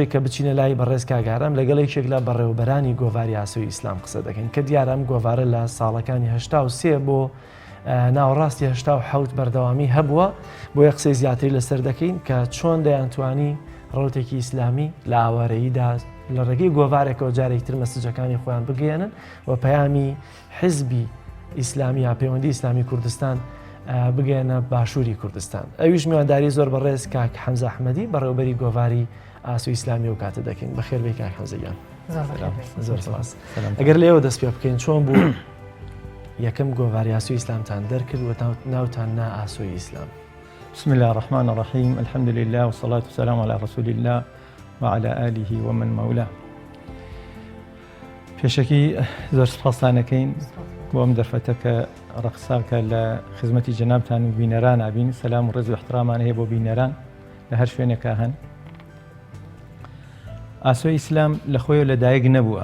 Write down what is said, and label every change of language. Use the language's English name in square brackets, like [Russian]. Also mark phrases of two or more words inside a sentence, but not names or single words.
[Central Kurdish] کە بچینە لای بەڕێز کاگارم لەگەڵ یەکێک لە بەڕێوەبەرانی گۆڤاری ئاسۆی ئیسلام قسە دەکەین کە دیارەم گۆڤارە لە ساڵەکانی 83 بۆ ناوەڕاستی 87 بەردەوامی هەبووە بۆ یە قسەی زیاتری لەسەر دەکەین کە چۆن دەیانتوانی ڕەوتێکی ئیسلامی لە ئاوارەییدا لە ڕێگەی گۆڤارێکەوە جارێکتر مەسجەکانی خۆیان بگەێنن و پەیامی حزبی ئیسلامی یا پەیوەندی ئیسلامی کوردستان بگەێنە باشووری کوردستان. ئەویش میوانداری زۆر بەڕێز کاک حەمزە ئەحمەدی بەڕێوەبەری گۆڤاری ئاسۆی ئیسلامی و کاتە دەکەین. بەخێر بێی کاک حەمزەیان. زۆر سپاس. ئەگەر لێوە دەست پێ بکەین چۆن بوو یەکەم گۆڤاری ئاسۆی ئیسلامتان دەرکرد و ناوتان نا ئاسۆی ئیسلام. [Arabic] بسم الله الرحمن الرحيم الحمد لله والصلاة والسلام على رسول الله وعلى آله ومن مولاه. [Central Kurdish] پێشەکی زۆر سپاسانەکەین بۆ ئەم دەرفەتە کە ڕەقساکە لە خزمەتی جەنابتان و بینەران ئابین سەلام و ڕێز و احترامان هەیە بۆ بینەران لە هەر شوێنێکە هەن. ئاسۆی ئیسلام لە خۆی لەدایک نەبووە.